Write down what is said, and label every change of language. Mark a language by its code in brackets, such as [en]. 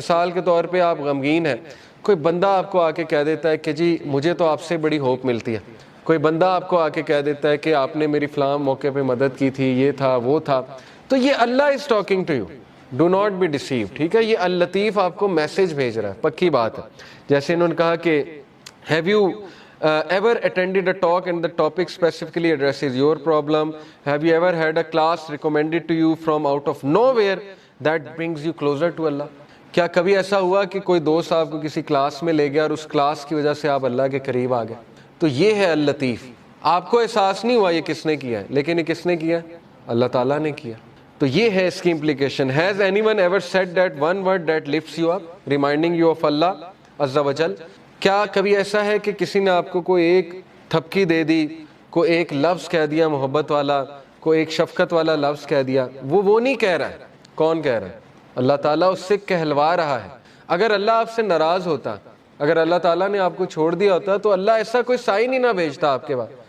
[ur] مثال کے طور پہ آپ غمگین ہیں، کوئی بندہ آپ کو آ کے کہہ دیتا ہے کہ جی مجھے تو آپ سے بڑی ہوپ ملتی ہے. کوئی بندہ آپ کو آ کے کہہ دیتا ہے کہ آپ نے میری فلاں موقع پہ مدد کی تھی، یہ تھا وہ تھا. تو یہ [en] Allah is talking to you, do not be deceive. [ur] ٹھیک ہے، یہ اللطیف آپ کو میسج بھیج رہا ہے، پکی بات ہے. جیسے انہوں نے کہا کہ [en] Have you ever attended a talk and the topic specifically addresses your problem? Have you ever had a class recommended to you from out of nowhere that brings you closer to Allah? [ur] کیا کبھی ایسا ہوا کہ کوئی دوست آپ کو کسی کلاس میں لے گیا اور اس کلاس کی وجہ سے آپ اللہ کے قریب آ گئے؟ تو یہ ہے اللطیف. آپ کو احساس نہیں ہوا یہ کس نے کیا ہے، لیکن یہ کس نے کیا ہے؟ اللہ تعالیٰ نے کیا. تو یہ ہے اس کی implication. [en] Has anyone ever said that one word that lifts you up, reminding you of Allah Azza wa Jal? [ur] کیا کبھی ایسا ہے کہ کسی نے آپ کو کوئی ایک تھپکی دے دی، کوئی ایک لفظ کہہ دیا محبت والا، کوئی ایک شفقت والا لفظ کہہ دیا؟ وہ نہیں کہہ رہا ہے. کون کہہ رہا ہے؟ اللہ تعالیٰ اس سے کہلوا رہا ہے. اگر اللہ آپ سے ناراض ہوتا، اگر اللہ تعالیٰ نے آپ کو چھوڑ دیا ہوتا تو اللہ ایسا کوئی سائن ہی نہ بھیجتا آپ کے بعد.